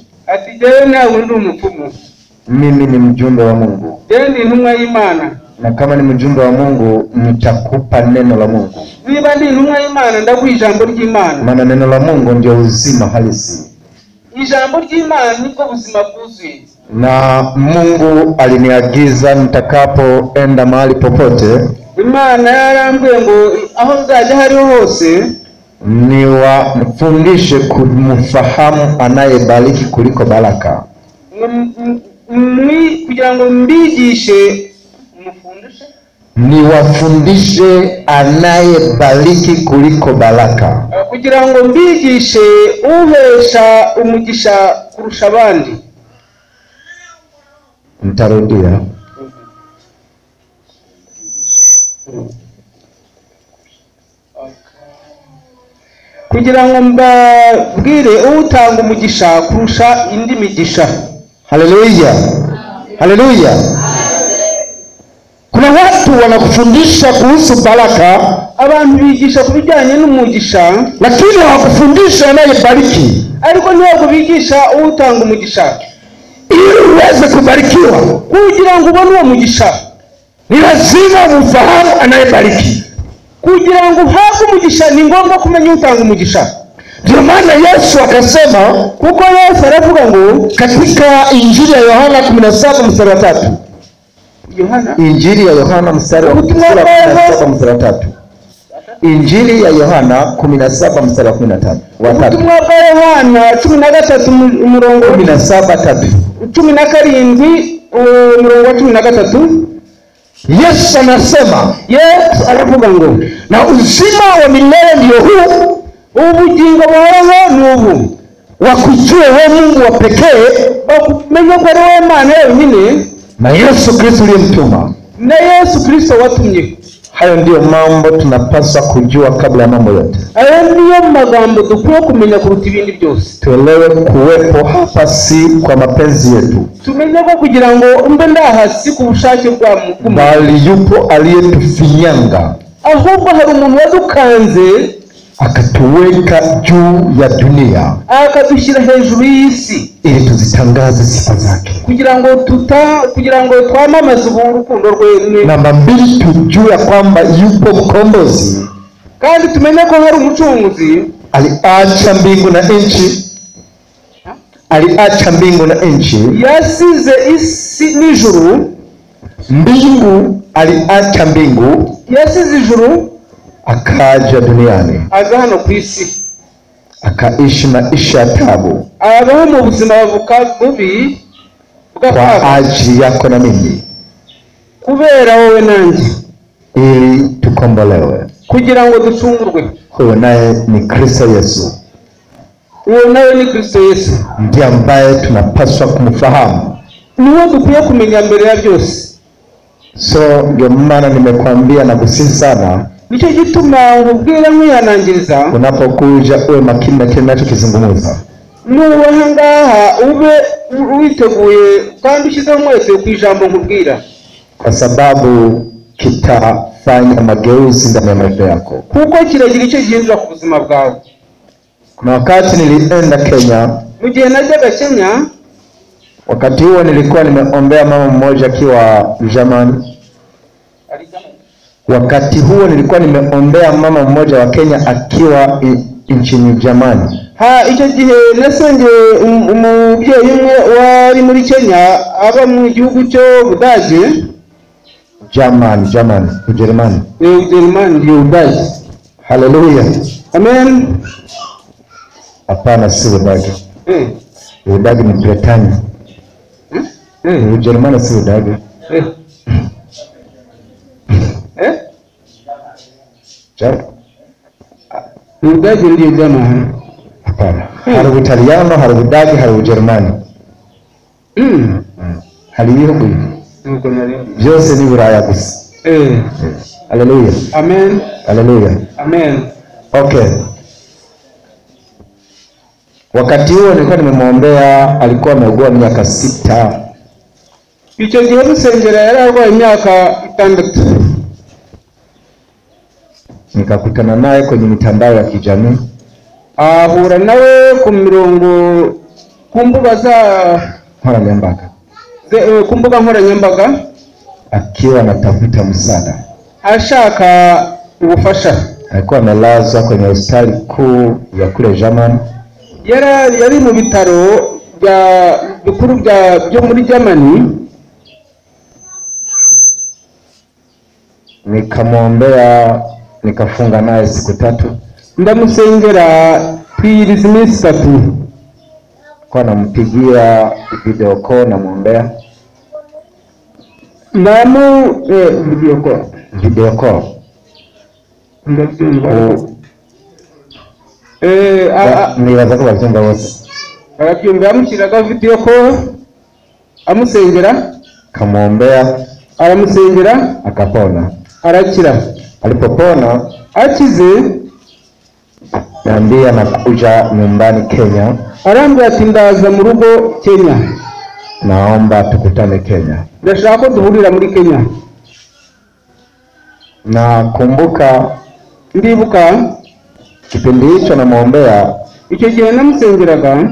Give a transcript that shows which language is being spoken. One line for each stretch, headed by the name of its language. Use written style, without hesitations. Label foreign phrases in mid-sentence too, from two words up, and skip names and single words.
Kinyarwanda: Ati jewe nawe ndi umupfumu.
Swahili: Mimi ni mjumbe wa Mungu.
Kinyarwanda: Jewe ni intumwa y'Imana.
Swahili: Na kama ni mjumbe wa Mungu nitakupa neno la Mungu.
Kinyarwanda: Niba ndi intumwa y'Imana ndaguha ijambo ry'Imana.
Swahili: Maana neno la Mungu ndio uzima halisi.
Kinyarwanda: Ijambo ry'Imana niko buzima bwuzuye.
Swahili: Na Mungu aliniagiza nitakapoenda mahali popote,
Kinyarwanda: Imana yarambwiye ngo aho nzajya hariho hose
Swahili: niwafundishe kumfahamu anayebariki kuliko baraka.
Kinyarwanda: Kugira ngo mbigishe
Swahili: niwafundishe anayebariki kuliko baraka.
Kinyarwanda: Kugira ngo mbigishe uhesha umugisha kurusha abandi.
Swahili: Nitarudia.
Kinyarwanda: Kugira ngo mbabwire utanga umugisha kurusha indi migisha. Haleluya, haleluya.
Swahili: Kuna watu wanakufundisha kuhusu baraka,
Kinyarwanda: abantu bigisha kubijyanye n'umugisha,
Swahili: lakini hawakufundisha anayebariki.
Kinyarwanda: Ariko ntabwo bigisha utanga umugisha.
Swahili: Ili uweze kubarikiwa,
Kinyarwanda: kugira ngo ubone uwo mugisha,
Swahili: ni lazima umfahamu anayebariki.
Kinyarwanda: Kugira ngo uhabwe umugisha ni ngombwa kumenya utanga umugisha.
Swahili: Ndio maana Yesu akasema,
Kinyarwanda: kuko Yesu aravuga ngo
Swahili: katika Injili ya Yohana 17:3. Injili ya Yohana mstari wa 17:3. Injili ya Yohana 17:13.
Kinyarwanda: Ubutumwa bwa Yohana 13 umurongo 17:3. 17 umurongo 13.
Swahili: Yesu anasema,
Kinyarwanda: Yesu aravuga ngo
Swahili: na uzima wa milele ndio huu,
Kinyarwanda: ubugingo bwawe n'ubu,
Swahili: wakujue wewe Mungu wa pekee,
Kinyarwanda: bakumenya ko ari wewe Imana yonyine,
Swahili: na Yesu Kristo aliyemtuma.
Kinyarwanda: Na Yesu Kristo watumye.
Swahili: Hayo ndiyo mambo tunapaswa kujua kabla ya mambo yote.
Kinyarwanda: Ayo niyo magambo dukwiye kumenya kuruta ibindi byose.
Swahili: Tuelewe kuwepo hapa si kwa mapenzi yetu,
Kinyarwanda: Tumenye ko kugira ngo mbe ndahasi ku bushake bwa Mungu,
Swahili: bali yupo aliyetufinyanga,
Kinyarwanda: ahubwo hari umuntu wadukanze
Swahili: akatuweka juu ya dunia,
Kinyarwanda: akadushyira hejuru y'isi,
Swahili: ili tuzitangaze sifa zake.
Kinyarwanda: kugira ngo twamamaze urukundo rwe.
Swahili: Namba 2, tujue kwamba yupo mkombozi,
Kinyarwanda: kandi tumenye ko hari umucunguzi.
Swahili: Aliacha mbingu na nchi, aliacha mbingu na nchi,
Kinyarwanda: yasize isi n'ijuru.
Swahili: Mbingu, aliacha mbingu,
Kinyarwanda: yasize ijuru,
Swahili: akaja duniani,
Kinyarwanda: aza hano ku isi,
Swahili: akaishi maisha ya taabu
Kinyarwanda: abaho mu buzima bubi
Swahili: kwa ajili yako na mimi,
Kinyarwanda: kubera wowe nanjye,
Swahili: ili tukombolewe.
Kinyarwanda: kugira ngo ducungurwe.
Swahili: Huyo naye ni Kristo Yesu.
Kinyarwanda: Uwo nawe ni Kristo Yesu,
Swahili: ndiye ambaye tunapaswa kumfahamu.
Kinyarwanda: niwe dukwiye kumenya mbere ya byose.
Swahili: So ndio maana nimekwambia na kusihi sana,
Kinyarwanda: nicyo gituma nkubwira nkwihanangiriza,
Swahili: unapokuja uwe makini na kile ninachokizungumza.
Kinyarwanda: nubaha ngaha ube witeguye kandi ushyize umwete ku ijambo nkubwira,
Swahili: kwa sababu kitafanya mageuzi ndani ya maisha yako,
Kinyarwanda: kuko kiragira icyo gihindura ku buzima bwawe.
Swahili: Kuna wakati nilienda Kenya,
Kinyarwanda: mu gihe najyaga Kenya,
Swahili: wakati huo nilikuwa nimeombea mama mmoja akiwa Germany. Wakati huo nilikuwa nimeombea mama mmoja wa Kenya akiwa nchini Germany.
Kinyarwanda: icyo gihe nasengeye umubyeyi umwe wari muri Kenya aba mu gihugu cyo Budage.
Swahili: Ujerumani. Ujerumani ndio Budage. Haleluya. Amen. Hapana, si Budage. Budage ni Britania. Ujerumani si Budage. Budage ndio Germany. Hapana.
Kinyarwanda: Hari Utaliano, hari Budage, hari Ujerumani. Hari ibihugu byose ni Buraya gusa. Haleluya. Amen. Haleluya. Amen. Okay.
Swahili: Wakati huo nilikuwa nimemwombea, alikuwa ameugua miaka 6.
Kinyarwanda: Icyo gihe musengera yari arwaye imyaka 6.
Swahili: Nikakutana naye kwenye mitandao ya kijamii.
Kinyarwanda: Ahura nawe ku mirongo kumbuga za nkoranyambaga. Kumbuga nkoranyambaga,
Swahili: akiwa anatafuta msaada,
Kinyarwanda: ashaka ubufasha.
Swahili: Alikuwa amelazwa kwenye hospitali kuu ya kule Germany.
Kinyarwanda: Yari mu bitaro bikuru byo muri Germany.
Swahili: Nikamwombea, nikafunga naye siku 3.
Kinyarwanda: Ndamusengera twiriza iminsi 3.
Swahili: Kwa nampigia
English: video call,
Swahili: namwombea.
English: Video call.
Kinyarwanda: Nibaza ko babyumva bose. Arabyumva, amushyiraga
English: video call,
Kinyarwanda: amusengera,
Swahili: kamwombea,
Kinyarwanda: aramusengera,
Swahili: akapona,
Kinyarwanda: arakira.
Swahili: Alipopona,
Kinyarwanda: akize,
Swahili: naambia nakuja nyumbani Kenya.
Kinyarwanda: Arambwira ati ndaza mu rugo Kenya.
Swahili: Naomba tukutane Kenya.
Kinyarwanda: Ndashaka ko duhurira muri Kenya. Ndibuka
Swahili: kipindi hicho namwombea,
Kinyarwanda: icyo gihe namusengeraga,